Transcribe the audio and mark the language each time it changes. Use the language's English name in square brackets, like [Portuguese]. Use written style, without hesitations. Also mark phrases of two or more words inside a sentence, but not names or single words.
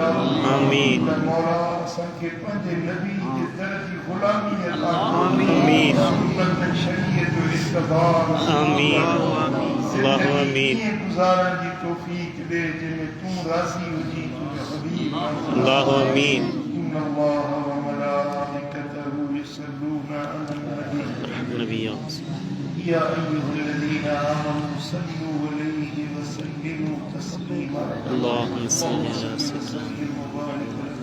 [Sindhi] आमीन मौला असांखे पंहिंजे नबी जे दर जी ग़ुलामी अता आमीन सुन्नत शरीयत जो इस्तबार [Arabic] آمين الله آمين [Sindhi] गुज़ारण जी तौफ़ीक़ ॾे जंहिंमें तूं राज़ी हुजी तुंहिंजो हबीब [Arabic] الله آمين إن الله وملائكته يصلون على النبي نبي يا أيها الذين آمنوا صلوا عليه وسلموا تسليما اللهم صل على سيدنا وسلم وبارك